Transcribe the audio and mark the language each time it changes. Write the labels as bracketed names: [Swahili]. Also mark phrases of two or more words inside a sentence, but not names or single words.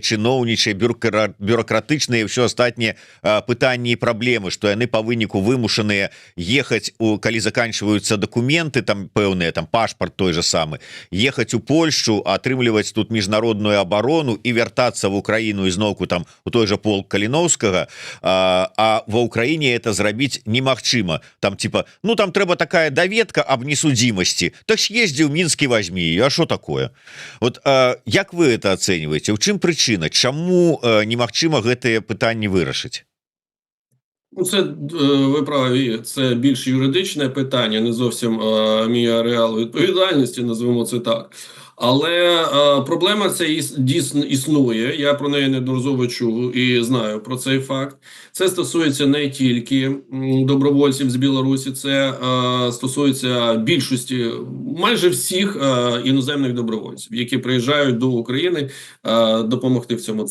[Belarusian] чыноўнічыя, бюрократычныя і ўсё астатняе пытанні і праблемы, што яны па выніку вымушаныя ехаць, калі заканчваюцца дакументы там пэўныя, там пашпарт той же самы, ехаць у Польшчу, атрымліваць тут міжнародную абарону і вяртацца в Украіну ізноўку там у той же полк Каліноўскага, а ва Ўкраіне это зрабіць немагчыма. Там типа, ну там трэба такая даведка аб несудзімасці, так съезді ў Мінск і возьми, а що такое? Вот як вы это ацэньваеце? У чым прычына? Чаму немагчыма гэтыя пытанні вырашыць? [Ukrainian] Ну, це ви праві, це більш юридичне питання, не зовсім мій ареал відповідальності, назвемо це так. Але проблема ця дійсно існує, я про неї неодноразово чув і знаю про цей факт. Це стосується не тільки добровольців з Білорусі, це стосується більшості, майже всіх іноземних добровольців, які приїжджають до України допомогти в цьому.